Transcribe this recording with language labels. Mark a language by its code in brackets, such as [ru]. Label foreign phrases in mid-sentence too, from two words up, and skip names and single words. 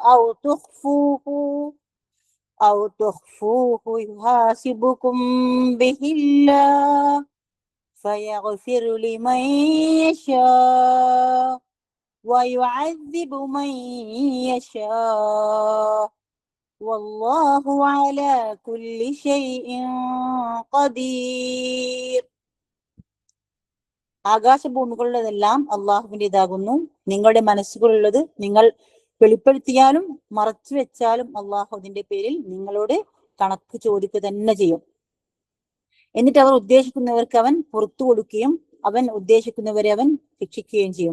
[ar] أو تخفوه يحاسبكم به الله فيغفر لمن يشاء ويعذب من يشاء والله على كل شيء قدير. [ml] ആകാശഭൂമികളുള്ളതെല്ലാം അള്ളാഹുവിൻ്റെതാകുന്നു. നിങ്ങളുടെ മനസ്സുകളുള്ളത് നിങ്ങൾ വെളിപ്പെടുത്തിയാലും മറച്ചു വെച്ചാലും അള്ളാഹു അതിന്റെ പേരിൽ നിങ്ങളോട് കണക്ക് ചോദിക്കുക തന്നെ ചെയ്യും. എന്നിട്ട് അവർ ഉദ്ദേശിക്കുന്നവർക്ക് അവൻ പുറത്തു കൊടുക്കുകയും അവൻ ഉദ്ദേശിക്കുന്നവരെ അവൻ ശിക്ഷിക്കുകയും ചെയ്യും.